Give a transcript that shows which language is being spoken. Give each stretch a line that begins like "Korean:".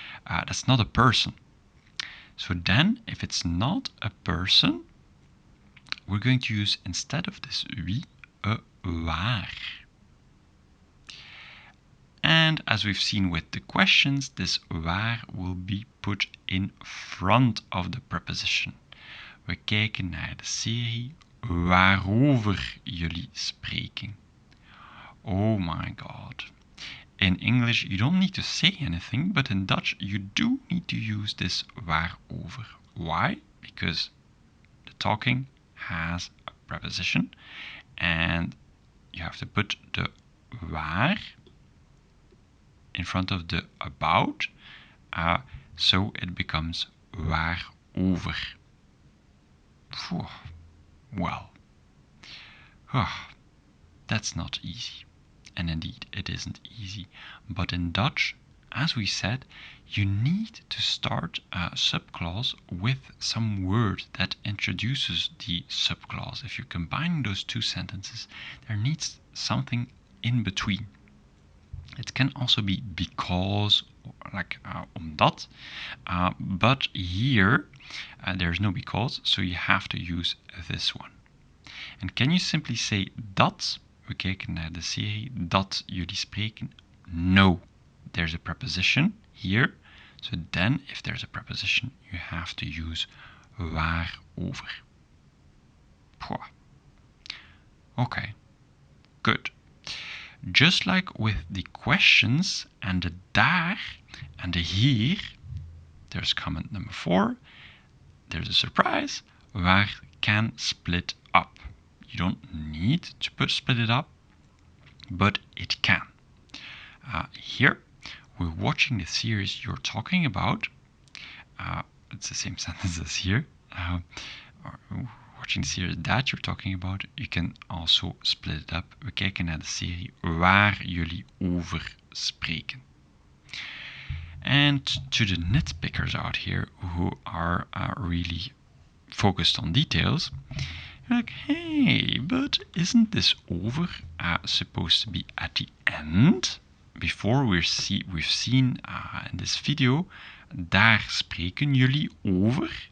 English: That's not a person. So then, if it's not a person, we're going to use, instead of this wie, a waar. And as we've seen with the questions, this waar will be put in front of the preposition.
Dutch: We kijken naar de serie waarover jullie spreken.
English: Oh my god. In English, you don't need to say anything, but in Dutch, you do need to use this waarover. Why? Because the talking has a preposition, and you have to put the waar in front of the about, so it becomes waarover. Well, that's not easy. And indeed, it isn't easy. But in Dutch, as we said, you need to start a subclause with some word that introduces the subclause. If you're combining those two sentences, there needs something in between. It can also be because, like omdat, but here there's no because, so you have to use this one. And can you simply say dat?
Dutch: We kijken naar de serie dat jullie spreken.
English: No, there's a preposition here. So then, if there's a preposition, you have to use waarover. Okay, good. Just like with the questions and the daar and the hier, there's comment number 4. There's a surprise. Waar can split up. You don't need to split it up, but it can. Here, we're watching the series you're talking about. It's the same sentence as here. Watching the series that you're talking about, you can also split it up.
Dutch: We kijken naar de serie waar jullie over spreken.
English: And to the nitpickers out here who are really focused on details, you're like, hey, but isn't this over supposed to be at the end? Before we've seen in this video,
Dutch: daar spreken jullie over.